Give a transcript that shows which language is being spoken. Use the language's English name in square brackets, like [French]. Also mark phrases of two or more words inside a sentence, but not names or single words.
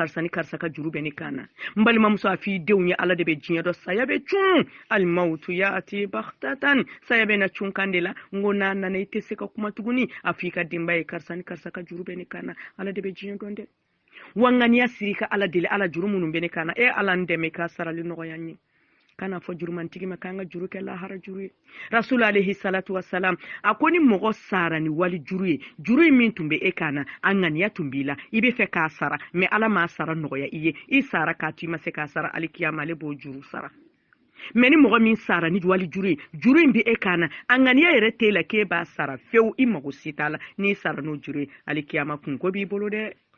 [Bambara] karisa ni karisa ka juru bɛ ne kan na n balimamuso a fɔ i denw ye ala de bɛ diɲɛ dɔ saya bɛ cun [Arabic] الموت يأتي بغتة [Bambara] saya bɛ na cun kan de la n ko n'a nana i tɛ se ka kuma tuguni a fɔ i ka denbaya ye karisa ni karisa ka juru bɛ ne kan na ala de bɛ diɲɛ dɔn dɛ wa ŋaniya siri ka ala deli ala juru minnu bɛ ne kan na e ala n dɛmɛ k'a sarali nɔgɔya n ye kana fɔ jurumantigi ma k'an ka juru kɛ lahara juru ye rasul [Arabic] عليه الصلاة والسلام [Bambara] a ko ni mɔgɔ sara ni wali juru ye juru in min tun bɛ e kan na a ŋaniya tun b'i la i bɛ fɛ k'a sara mɛ ala m'a sara nɔgɔya i ye i sara k'a to i ma se k'a sara alikiyama ale b'o juru sara mɛ ni mɔgɔ min sara ni wali juru ye juru in bɛ e kan na a ŋaniya yɛrɛ t'e la k'e b'a sara fewu i mago si t'a la n'i sara n'o juru ye alikiyama kunko b'i bolo dɛ